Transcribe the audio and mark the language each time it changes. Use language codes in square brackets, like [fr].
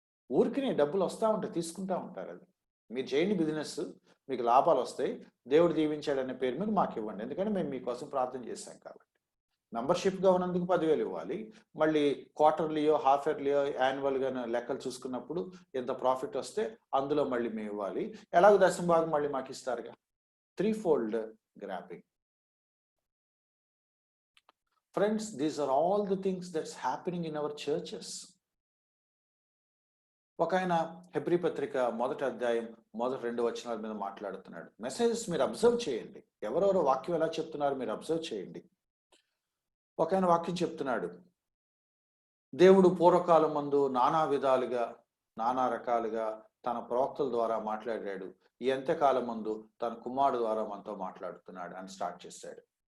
[te] ఊరికి డబ్బులు వస్తూ ఉంటాయి, తీసుకుంటా ఉంటారు. అది మీరు చేయండి బిజినెస్, మీకు లాభాలు వస్తాయి, దేవుడు దీవించాడనే పేరు మీద మాకు ఇవ్వండి, ఎందుకంటే మేము మీకోసం ప్రార్థన చేశాం కాబట్టి. మెంబర్షిప్గా ఉన్నందుకు 10,000 ఇవ్వాలి. మళ్ళీ క్వార్టర్లీయో, హాఫ్ ఇయర్లీయో, యాన్యువల్గా లెక్కలు చూసుకున్నప్పుడు ఎంత ప్రాఫిట్ వస్తే అందులో మళ్ళీ మేము ఇవ్వాలి. ఎలాగో దశమ భాగం మళ్ళీ మాకు ఇస్తారుగా. 3-fold [en] grabbing. Friends, these are all the things that's happening in our churches. [te] ఒక ఆయన హెబ్రీ పత్రిక 1వ అధ్యాయం 1-2 వచనాల మీద మాట్లాడుతున్నాడు. మెసేజెస్ మీరు అబ్జర్వ్ చేయండి, ఎవరెవరో వాక్యం ఎలా చెప్తున్నారు మీరు అబ్జర్వ్ చేయండి. ఒక ఆయన వాక్యం చెప్తున్నాడు, దేవుడు పూర్వకాలం మందు నానా విధాలుగా నానా రకాలుగా తన ప్రవక్తల ద్వారా మాట్లాడాడు, ఈ అంత్యకాలం మందు తన కుమారుడు ద్వారా మనతో మాట్లాడుతున్నాడు అని స్టార్ట్ చేశాడు.